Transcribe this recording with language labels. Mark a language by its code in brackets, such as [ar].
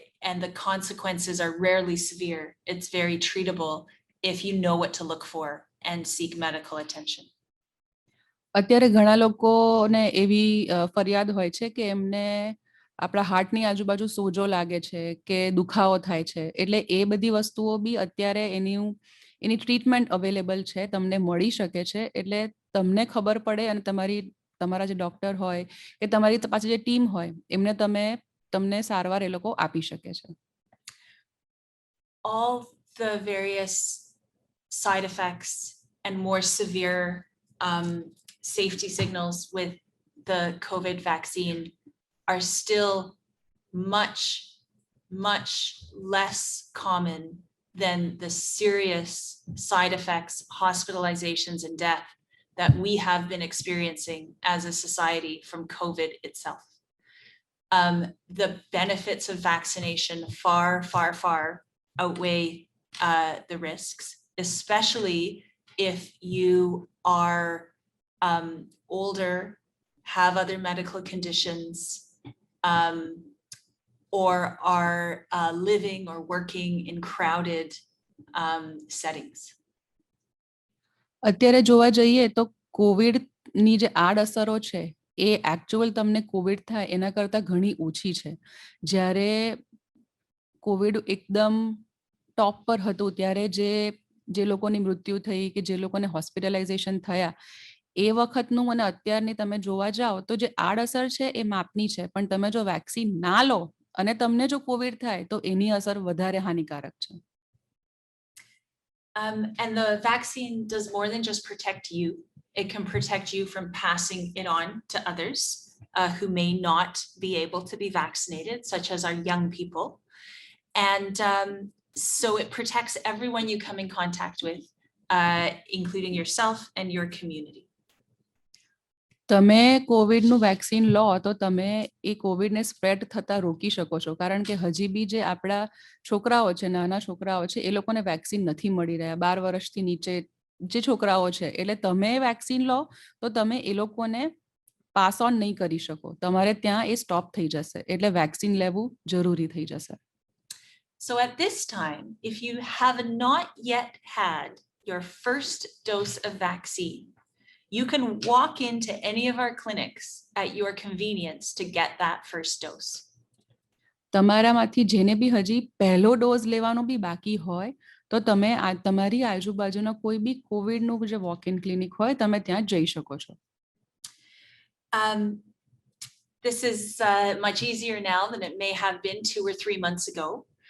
[en] And the consequences are rarely severe. It's very treatable if you know what to look for and seek medical attention. [gu] અત્યારે ઘણા લોકોને એવી ફરિયાદ હોય છે કે એમને આપણા હાર્ટની આજુબાજુ સોજો લાગે છે કે દુખાવો થાય છે. એટલે એ બધી વસ્તુઓ બી અત્યારે એની ટ્રીટમેન્ટ અવેલેબલ છે, તમને મળી શકે છે. એટલે તમને ખબર પડે અને તમારા જે ડોક્ટર હોય કે તમારી પાછળ જે ટીમ હોય એમને તમને સારવાર એ લોકો આપી શકે છે. [en] All the various side effects and more severe safety signals with the COVID vaccine are still much, much less common than the serious side effects, hospitalizations, and death that we have been experiencing as a society from COVID itself. The benefits of vaccination far, far, far outweigh the risks, especially if you are older, have other medical conditions, or are living or working in crowded settings. [gu] અત્યારે જોવા જઈએ તો કોવિડની જે આડઅસરો છે એ actual તમને Covid થાય એના કરતાં ઘણી ઓછી છે. જ્યારે કોવિડ એકદમ ટોપ પર હતું ત્યારે જે લોકોની મૃત્યુ થઈ કે જે લોકોને હોસ્પિટલાઇઝેશન થયા એ વખતનું અને અત્યારની તમે જોવા જાઓ તો જે આડઅસર છે એ માપની છે, પણ તમે જો વેક્સિન ના લો અને તમને જો કોવિડ થાય તો એની અસર વધારે હાનિકારક છે. [en] And the vaccine does more than just protect you. It can protect you from passing it on to others who may not be able to be vaccinated, such as our young people. And so it protects everyone you come in contact with, including yourself and your community. [gu] તમે કોવિડનું vaccine લો તો તમે એ કોવિડને spread થતા રોકી શકો છો, કારણ કે હજી બી જે આપણા છોકરાઓ છે, નાના છોકરાઓ છે, એ લોકોને વેક્સિન નથી મળી રહ્યા, 12 વર્ષથી નીચે જે છોકરાઓ છે, એટલે તમે વેક્સિન લો તો તમે એ લોકોને પાસ ઓન નહીં કરી શકો, તમારે ત્યાં એ સ્ટોપ થઈ જશે, એટલે વેક્સિન લેવું જરૂરી થઈ જશે. [en] So at this time, if you have not yet had your first dose of vaccine, you can walk into any of our clinics at your convenience to get that first dose. [gu] તમારામાંથી જેને બી હજી પહેલો dose લેવાનો બી બાકી હોય તો તમે તમારી આજુબાજુના કોઈ બી કોવિડનું જે વોક ઇન ક્લિનિક હોય તમે ત્યાં જઈ શકો છો. [en] This is much easier now than it may have been 2 or 3 months ago.